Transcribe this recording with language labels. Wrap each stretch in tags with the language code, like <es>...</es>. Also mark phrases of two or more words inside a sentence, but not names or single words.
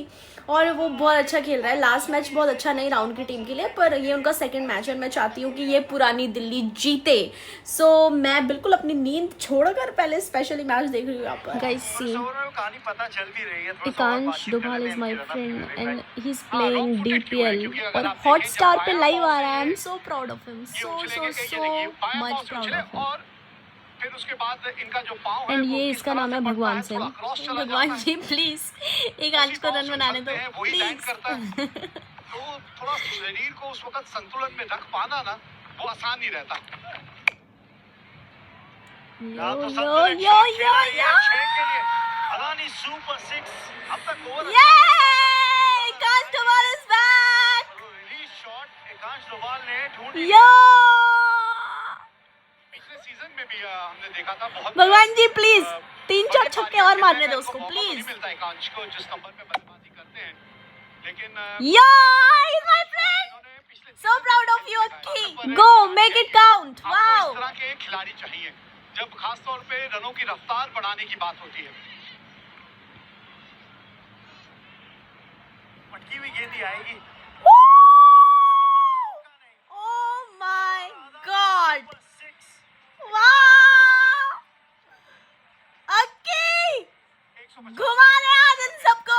<hi>और वो बहुत अच्छा खेल रहा है।</hi> <en>last match</en> <hi>बहुत अच्छा नहीं रहा उनकी टीम के लिए, पर ये उनका</hi> <en>second match</en> <hi>है और मैं चाहती हूँ कि ये पुरानी दिल्ली जीते। सो मैं बिल्कुल अपनी नींद छोड़कर पहले</hi> <en>specially match</en> <hi>देख रही हूँ यहाँ पर।</hi> <en>Guys see, Ekansh Dobhal is my friend and he is playing DPL</en> <hi>और हॉटस्टार पे लाइव आ रहा है।</hi> <en>I am so proud of him, so much proud of him.</en> <hi>फिर उसके बाद इनका जो पांव है एंड ये इसका नाम है भगवान सिंह। भगवान जी प्लीज एक आज को रन बनाने दो प्लीज। तो थोड़ा शरीर को उस वक्त संतुलन में रख पाना ना वो आसान नहीं रहता। यो यो यो यो अलानी सुपर 6 अब तक ओवर</hi> <en>Ekansh Dobhal is back. release shot</en> <hi>एकांश डोभाल ने ढूंढ यो सीजन में भी हमने देखा था। बहुत भगवान जी प्लीज 3-4 छक्के और मारने दो उसको प्लीज। मिलता है एकांश को जिस नंबर पे बल्लेबाजी करते हैं, लेकिन</hi> <en>Yo is my friend, so proud of you Akki. Go make it count. Wow,</en> <hi>इस तरह के खिलाड़ी चाहिए जब खास तौर पे रनों की रफ्तार बढ़ाने की बात होती है। पटकी हुई गेंद आएगी।</hi> <en>Oh my god, wow</en> <hi>अक्की घुमा रहे आज इन सबको।</hi>